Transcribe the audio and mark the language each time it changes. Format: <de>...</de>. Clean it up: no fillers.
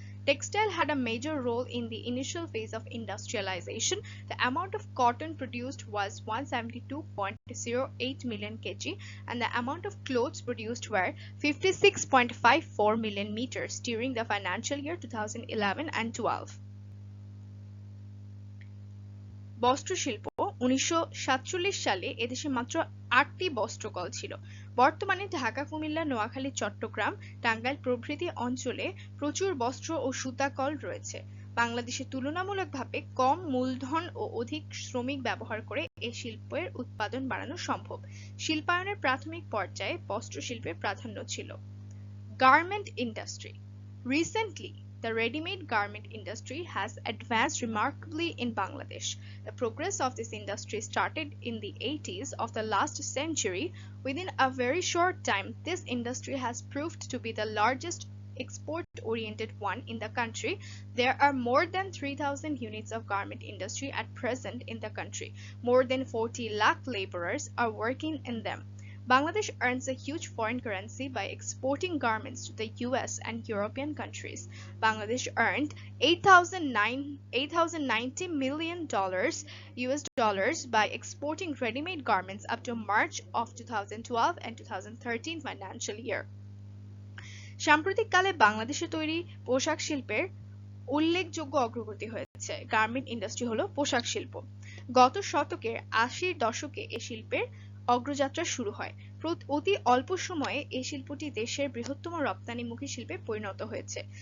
<en>Textile had a major role in the initial phase of industrialization. The amount of cotton produced was 172.08 million kg, and the amount of clothes produced were 56.54 million meters during the financial year 2011 and 12.</en> <bn>বস্ত্রশিল্প 1947 সালে এদেশে মাত্র 8টি বস্ত্রকল ছিল। বর্তমানে ঢাকা, কুমিল্লা, নোয়াখালী, চট্টগ্রাম, টাঙ্গাইল প্রভৃতি অঞ্চলে প্রচুর বস্ত্র ও সুতা কল রয়েছে। বাংলাদেশে তুলনামূলকভাবে কম মূলধন ও অধিক শ্রমিক ব্যবহার করে এই শিল্পের উৎপাদন বাড়ানো সম্ভব। শিল্পায়নের প্রাথমিক পর্যায়ে বস্ত্রশিল্পের প্রাধান্য ছিল।</bn> <en>Garment industry. Recently, the ready-made garment industry has advanced remarkably in Bangladesh. The progress of this industry started in the 80s of the last century. Within a very short time, this industry has proved to be the largest export-oriented one in the country. There are more than 3,000 units of garment industry at present in the country. More than 40 lakh laborers are working in them. Bangladesh earns a huge foreign currency by exporting garments to the US and European countries. Bangladesh earned $8,090 million US dollars by exporting ready-made garments up to March of 2012 and 2013 financial year.</en> <bn>সাম্প্রতিককালে বাংলাদেশে তৈরি পোশাক শিল্পের উল্লেখযোগ্য অগ্রগতি হয়েছে। Garment industry হলো পোশাক শিল্প। গত শতকের 80-র দশকে এই শিল্পের অগ্রযাত্রা শুরু হয়। অতি অল্প সময়ে এই শিল্পটি দেশের বৃহত্তম রপ্তানিমুখী শিল্পে পরিণত হয়েছে।</bn>